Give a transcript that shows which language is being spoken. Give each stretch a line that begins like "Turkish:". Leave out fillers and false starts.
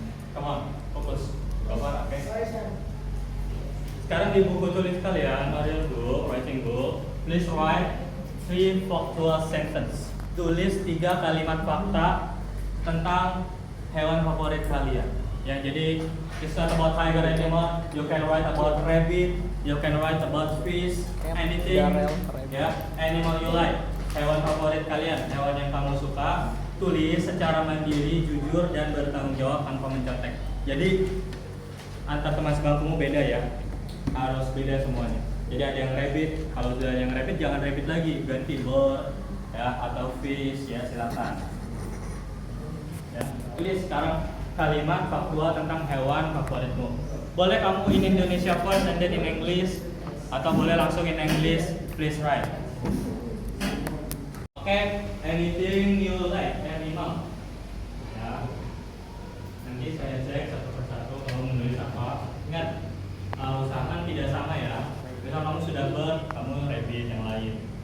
English: Come on, focus. Cover, okay.
Indonesian: Sekarang di buku tulis kalian,
English: Arial book, writing book, please write 3 factual sentence.
Indonesian: Tulis 3 kalimat fakta tentang hewan favorit kalian.
English: Ya, jadi it's not about tiger anymore. You can write about rabbit, you can write about fish, anything. Ya, animal you like.
Indonesian: Hewan favorit kalian, hewan yang kamu suka. Tulis secara mandiri, jujur dan bertanggung jawab tanpa mencontek. Jadi antar teman sebangkumu beda ya. Harus beda semuanya. Jadi ada yang rabbit, kalau sudah ada yang rabbit jangan rabbit lagi, ganti bird ya atau fish ya, silakan. Ya, tulis sekarang kalimat faktual tentang hewan favoritmu. Boleh kamu
English: in Indonesia first and then in English,
Indonesian: atau boleh langsung
English: in English, please write. Okay, anything you like, animal. Ya.
Indonesian: Nanti saya cek satu persatu kamu menulis apa. Ingat, usahakan tidak sama ya. Misal kamu sudah bird, kamu rabbit yang lain.